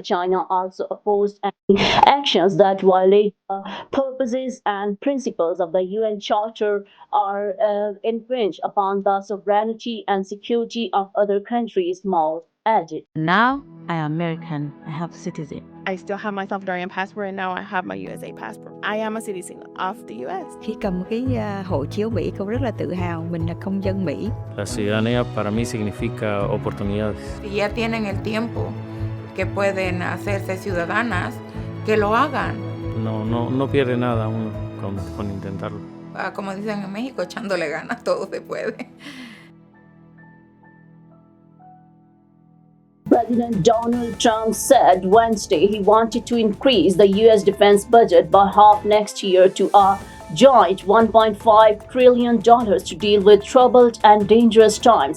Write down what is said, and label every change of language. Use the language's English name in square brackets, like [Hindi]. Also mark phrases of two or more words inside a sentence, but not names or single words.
[English] China also opposed any actions that violate the purposes and principles of the UN Charter or infringe upon the sovereignty and security of other countries, Mao added. Now I am American. I have citizen. I still have my Salvadorian passport and now I have my USA passport. I am a citizen of the US. [Vietnamese] Khi cầm cái hộ chiếu Mỹ, con rất là tự hào mình là công dân Mỹ. [Spanish] La ciudadanía para mí significa oportunidades. Si ya tienen el tiempo que pueden hacerse ciudadanas, que lo hagan. No pierde nada uno con intentarlo. Como dicen en México, echándole ganas, todo se puede. [English] President Donald Trump said Wednesday he wanted to increase the U.S. defense budget by half next year to a joint $1.5 trillion to deal with troubled and dangerous times.